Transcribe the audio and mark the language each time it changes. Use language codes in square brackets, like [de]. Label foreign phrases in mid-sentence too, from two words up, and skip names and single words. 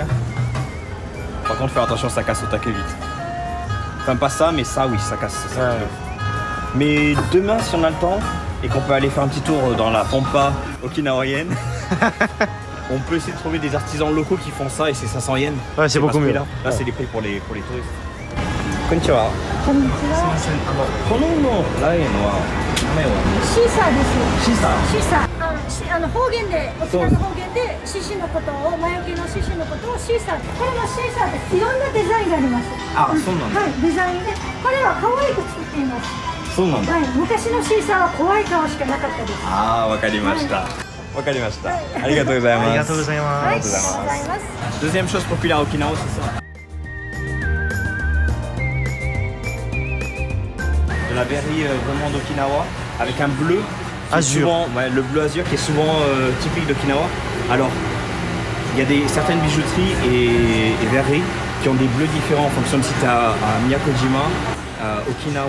[fr] Par contre faire attention, ça casse au taquet vite. Enfin pas ça, mais ça oui, ça casse. Ça, ouais. Mais demain si on a le temps et qu'on peut aller faire un petit tour dans la pampa okinawaïenne, on peut essayer de trouver des artisans locaux qui font ça et c'est 500 yens. Ouais, c'est beaucoup mieux. Là, ouais. C'est les prix pour les touristes. [ja] Konnichiwa. Konnichiwa. このラインは名前はシーサーです。シーサー。シーサー。方言で沖縄の方言で獅子のことを魔除けの獅子のことをシーサー。これもシーサーです。いろんなデザインがあります。あ、そうなんだ。はい、デザインでこれは可愛く作っています。そうなんだ。はい、昔のシーサーは怖い顔しかなかったです。ああ、わかりました。わかりました。ありがとうございます。ありがとうございます。はい、ありがとうございます。 [fr] Deuxième chose populaire à Okinawa, c'est ça. De la verrerie vraiment d'Okinawa avec un bleu azur. Souvent, ouais, le bleu azur qui est souvent typique d'Okinawa. Alors, il y a certaines bijouteries et verreries qui ont des bleus différents en fonction de si tu es à Miyakojima, à Okinawa.